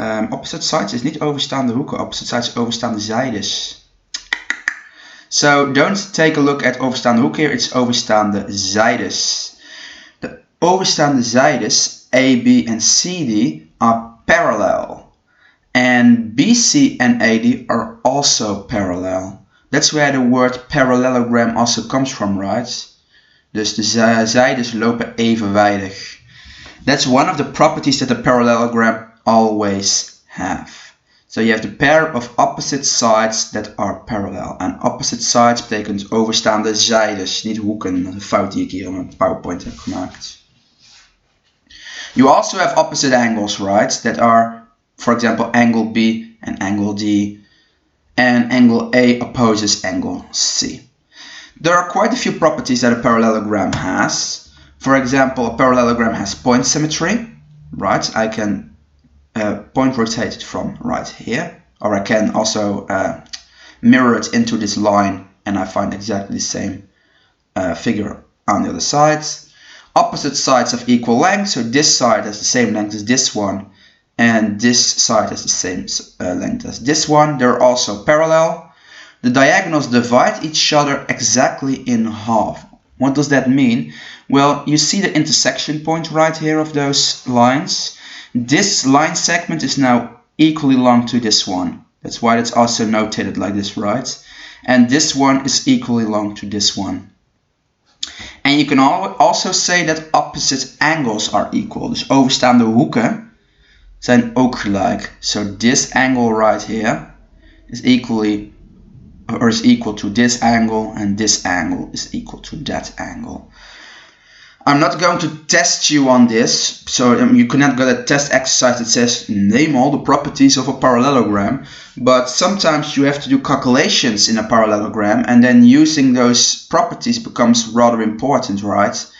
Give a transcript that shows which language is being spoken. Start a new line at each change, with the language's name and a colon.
English: Opposite sides
Dutch: is niet overstaande hoeken,
English: opposite sides
Dutch: is overstaande zijdes.
English: So don't take a look at
Dutch: overstaande hoek
English: here, it's
Dutch: overstaande zijdes. De overstaande zijdes,
English: A, B and CD, are parallel. And BC and AD are also parallel. That's where the word parallelogram also comes from, right?
Dutch: Dus de zijdes lopen evenwijdig.
English: That's one of the properties that a parallelogram always have. So you have the pair of opposite sides that are parallel.
Dutch: En
English: opposite sides
Dutch: betekent overstaande zijdes, niet hoeken. Dat is een fout die ik hier op mijn PowerPoint heb gemaakt.
English: You also have opposite angles, right? That are, for example, angle B and angle D. And angle A opposes angle C. There are quite a few properties that a parallelogram has. For example, a parallelogram has point symmetry, right? I can point rotate it from right here, or I can also mirror it into this line and I find exactly the same figure on the other side. Opposite sides have equal length, so this side has the same length as this one and this side has the same length as this one. They're also parallel. The diagonals divide each other exactly in half. What does that mean? Well, you see the intersection point right here of those lines. This line segment is now equally long to this one. That's why it's also notated like this, right? And this one is equally long to this one.
Dutch: En je kan
English: also say that opposite angles are equal.
Dutch: Dus overstaande hoeken zijn ook gelijk.
English: So this angle right here is equal to this angle, and this angle is equal to that angle. I'm not going to test you on this, so you cannot get a test exercise that says name all the properties of a parallelogram, but sometimes you have to do calculations in a parallelogram, and then using those properties becomes rather important, right?